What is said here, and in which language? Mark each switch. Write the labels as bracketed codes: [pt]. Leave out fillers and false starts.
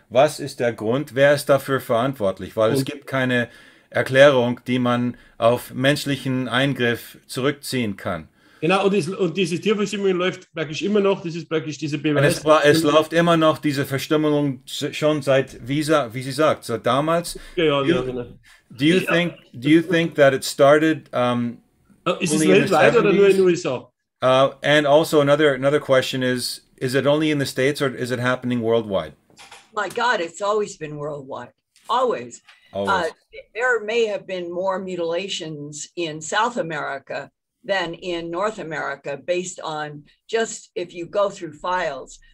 [de] Was ist der Grund? Wer ist dafür verantwortlich? Weil es gibt keine Erklärung, die man auf menschlichen Eingriff zurückziehen kann. Genau, und diese Tierverstümmelung läuft praktisch immer noch, das ist praktisch diese Beweis. Es läuft immer noch, diese Verstümmelung schon seit, wie sie sagt, so damals. Ja, genau. [en] Do you think that it started [de] ist es weltweit oder nur in den USA? [en] And also another question is it only in the States or is it happening worldwide? My God, it's always been worldwide. Always. There may have been more mutilations in South America than in North America based on just if you go through files.